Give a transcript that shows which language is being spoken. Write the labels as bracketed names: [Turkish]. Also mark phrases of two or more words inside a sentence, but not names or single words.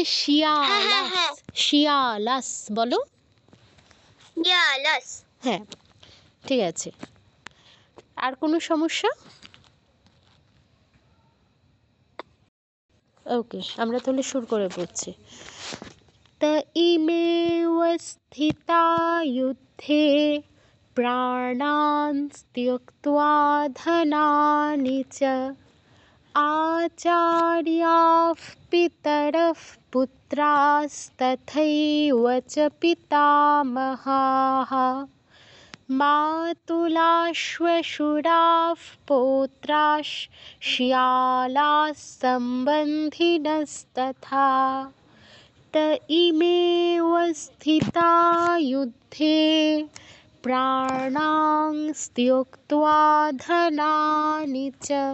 [Bangla] হ্যাঁ শিয়ালাস। হ্যাঁ, শিয়ালাস বলো। ইয়ালাস। হ্যাঁ, ঠিক আছে। আর কোনো সমস্যা? ওকে, আমরা তাহলে শুরু করে পড়ছি। [Sanskrit] त इमेव स्थिता युद्धे प्राणान् त्यक्त्वा धनानि च आचार्याः पितरः पुत्रास्तथैव च पितामहाः मातुलाश्वशुराः पौत्राः श्यालाः सम्बन्धिनस्तथा त इमेव स्थिता युद्धे प्राणां त्यक्त्वा धनानि च